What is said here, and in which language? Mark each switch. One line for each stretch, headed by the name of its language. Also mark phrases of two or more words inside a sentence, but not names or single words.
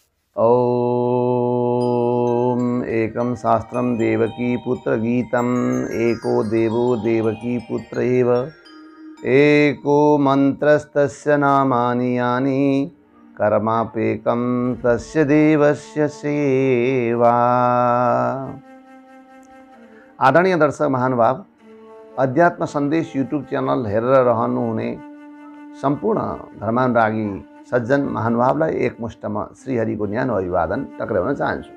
Sanskrit: ॐ एकं शास्त्रं देवकी पुत्र गीतम् एको देवो देवकी पुत्र एव एको मन्त्रस्तस्य नामानि यानि कर्मापेकं तस्य देवस्य सेवा।
Nepali: आदरणीय दर्शक महानुभाव, अध्यात्म सन्देश यूट्यूब च्यानल हेरेर रहनुहुने सम्पूर्ण धर्मानुरागी सज्जन महानुभावलाई एकमुष्टमा श्रीहरिको न्यानो अभिवादन टक्राउन चाहन्छु।